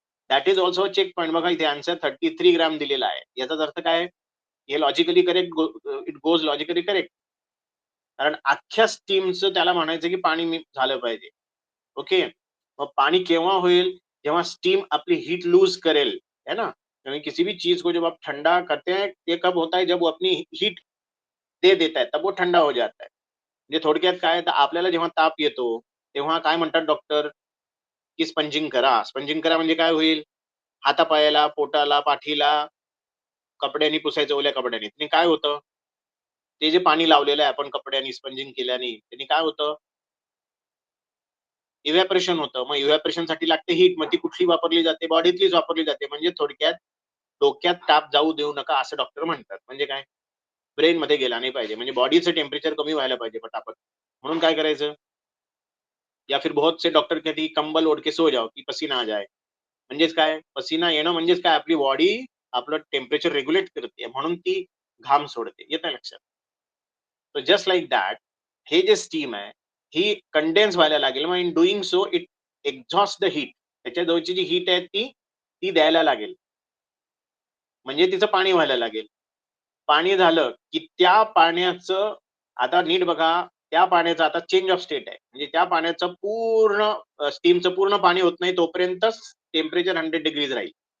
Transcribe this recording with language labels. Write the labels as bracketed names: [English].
[English] That is also check point. [Marathi] बघा इथे answer 33 ग्राम दिलेला आहे. याचाच अर्थ काय, हे logically correct, [English] It goes logically correct. [Marathi] कारण अख्ख्या स्टीमचं त्याला म्हणायचं की पाणी झालं पाहिजे. ओके, मग पानी केव्हा होईल, जेव्हा स्टीम अपनी हीट लूज करेल, है ना. [Hindi] क्योंकि किसी भी चीज को जब आप ठंडा करते हैं, ये कब होता है, जब वो अपनी हीट दे देता है, तब वो ठंडा हो जाता है. [Marathi] म्हणजे थोडक्यात काय, तर आपल्याला जेव्हा ताप येतो तेव्हा काय म्हणतात डॉक्टर, की स्पंजिंग करा. स्पंजिंग करा म्हणजे काय होईल, हातापायाला, पोटाला, पाठीला कपड्यांनी पुसायचं, ओल्या कपड्यांनी. त्याने काय होतं, ते जे पाणी लावलेलं आहे आपण कपड्यांनी स्पंजिंग केल्याने, त्यांनी काय होतं, इव्हॅपोरेशन होतं. मग इव्हॅपोरेशन साठी लागते हीट. मग ती कुठली वापरली जाते, बॉडीतलीच वापरली जाते. म्हणजे थोडक्यात डोक्यात ताप जाऊ देऊ नका असं डॉक्टर म्हणतात. म्हणजे काय, ब्रेन मध्ये गेला नाही पाहिजे, म्हणजे बॉडीचं टेम्परेचर कमी व्हायला पाहिजे पटापट. म्हणून काय करायचं, [Hindi] या फिर बहुत से डॉक्टर कहते की कंबल ओढ के सो जाओ की पसीना आ जाए. [Marathi] म्हणजेच काय, पसीना येणं म्हणजेच काय, आपली बॉडी आपलं टेम्परेचर रेग्युलेट करते म्हणून ती घाम सोडते. येतं लक्षात. तो [English] just like that, [Marathi] हे जे स्टीम आहे ही कंडेन्स व्हायला लागेल. [English] मग in doing so it exhaust the heat. [Marathi] त्याच्या जवळची जी हीट आहे ती ती द्यायला लागेल, म्हणजे तिचं पाणी व्हायला लागेल. पाणी झालं की त्या पाण्याचं, आता नीट बघा, त्या पाण्याचं आता चेंज ऑफ स्टेट आहे. म्हणजे त्या पाण्याचं पूर्ण स्टीमचं पूर्ण पाणी होत नाही तोपर्यंतच टेम्परेचर 100 डिग्रीज राहील.